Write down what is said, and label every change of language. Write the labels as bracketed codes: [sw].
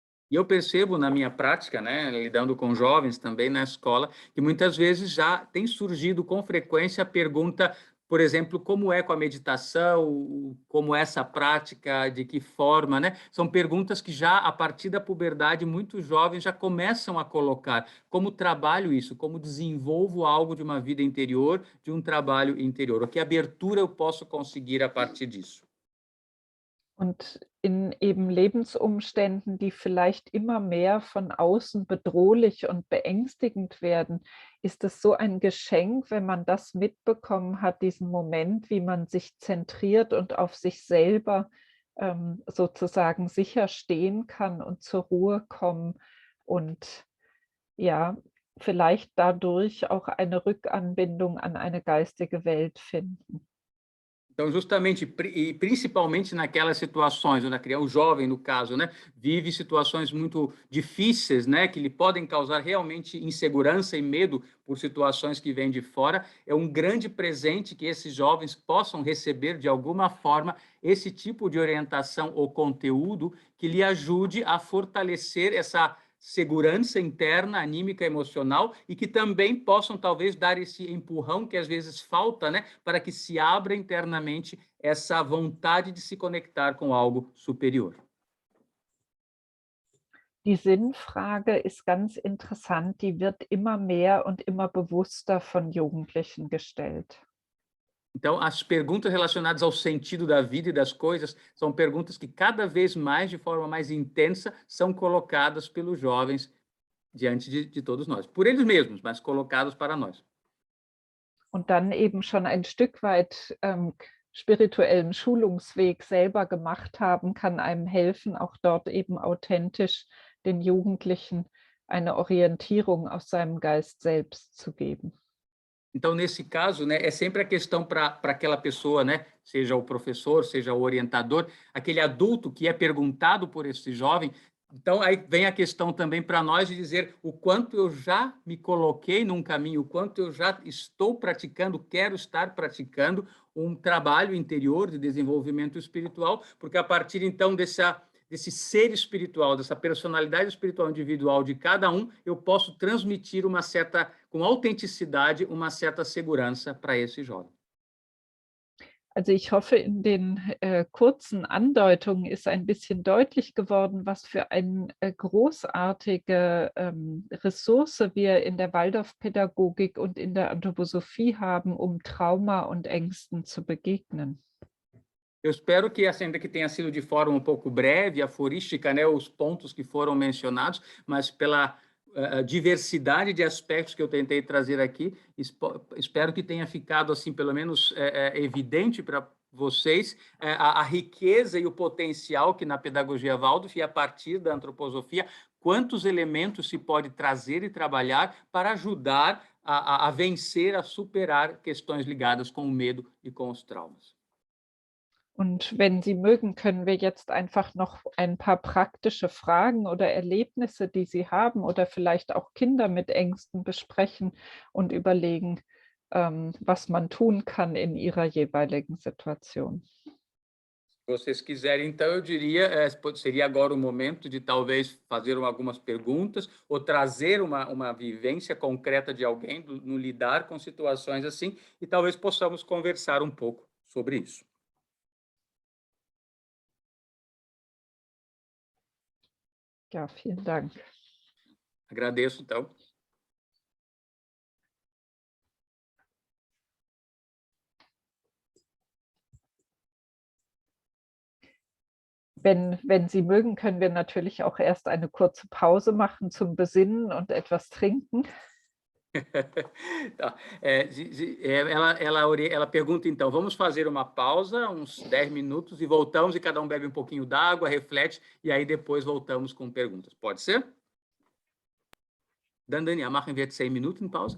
[pt] E eu percebo na minha prática, né, lidando com jovens também na escola, que muitas vezes já tem surgido com frequência a pergunta, por exemplo, como é com a meditação, como é essa prática, de que forma, né? São perguntas que já, a partir da puberdade, muitos jovens já começam a colocar. Como trabalho isso? Como desenvolvo algo de uma vida interior, de um trabalho interior? O que abertura eu posso conseguir a partir disso? [de] Und in eben Lebensumständen, die vielleicht immer mehr von außen bedrohlich und beängstigend werden, ist es so ein Geschenk, wenn man das mitbekommen hat, diesen Moment, wie man sich zentriert und auf sich selber sozusagen sicher stehen kann und zur Ruhe kommen und ja, vielleicht dadurch auch eine Rückanbindung an eine geistige Welt finden. [pt] Então, justamente, e principalmente naquelas situações onde o jovem, no caso, né, vive situações muito difíceis, né, que lhe podem causar realmente insegurança e medo por situações que vêm de fora, é um grande presente que esses jovens possam receber, de alguma forma, esse tipo de orientação ou conteúdo que lhe ajude a fortalecer essa segurança interna, anímica, emocional, e que também possam, talvez, dar esse empurrão que às vezes falta, né, para que se abra internamente essa vontade de se conectar com algo superior. [de] Die Sinnfrage ist ganz interessant, die wird immer mehr und immer bewusster von Jugendlichen gestellt. [pt] Então, as perguntas relacionadas ao sentido da vida e das coisas são perguntas que cada vez mais, de forma mais intensa, são colocadas pelos jovens diante de todos nós. Por eles mesmos, mas colocadas para nós. [de] Und dann eben schon ein Stück weit spirituellen Schulungsweg selber gemacht haben, kann einem helfen, auch dort eben authentisch den Jugendlichen eine Orientierung aus seinem Geist selbst zu geben. [pt] Então, nesse caso, né, é sempre a questão para aquela pessoa, né, seja o professor, seja o orientador, aquele adulto que é perguntado por esse jovem. Então, aí vem a questão também para nós de dizer o quanto eu já me coloquei num caminho, o quanto eu já estou praticando, quero estar praticando um trabalho interior de desenvolvimento espiritual, porque a partir, então, desse ser espiritual, dessa personalidade espiritual individual de cada um, eu posso transmitir com autenticidade, uma certa segurança para esse jovem. [de] Also ich hoffe, in den kurzen Andeutungen ist ein bisschen deutlich geworden, was für eine großartige Ressource wir in der Waldorfpädagogik und in der Anthroposophie haben, um Trauma und Ängsten zu begegnen. [pt] Eu espero que, ainda que tenha sido de forma um pouco breve, aforística, né, os pontos que foram mencionados, mas pela diversidade de aspectos que eu tentei trazer aqui, espero que tenha ficado, assim, pelo menos evidente para vocês a riqueza e o potencial que na pedagogia Waldorf e a partir da antroposofia, quantos elementos se pode trazer e trabalhar para ajudar a vencer, a superar questões ligadas com o medo e com os traumas. [de] Und wenn Sie mögen, können wir jetzt einfach noch ein paar praktische Fragen oder Erlebnisse, die Sie haben oder vielleicht auch Kinder mit Ängsten besprechen und überlegen, was man tun kann in ihrer jeweiligen Situation. [pt] Se vocês quiserem, então, eu diria, seria agora o momento de talvez fazer algumas perguntas ou trazer uma vivência concreta de alguém no lidar com situações assim, e talvez possamos conversar um pouco sobre isso. [de] Ja, vielen Dank. [pt] Agradeço, então. [de] Wenn Sie mögen, können wir natürlich auch erst eine kurze Pause machen zum Besinnen und etwas trinken. [pt] Tá. Ela pergunta, então, vamos fazer uma pausa, uns 10 minutos, e voltamos, e cada um bebe um pouquinho d'água, reflete, e aí depois voltamos com perguntas. Pode ser? [de] Dann, Daniel, machen wir 10 Minuten Pause?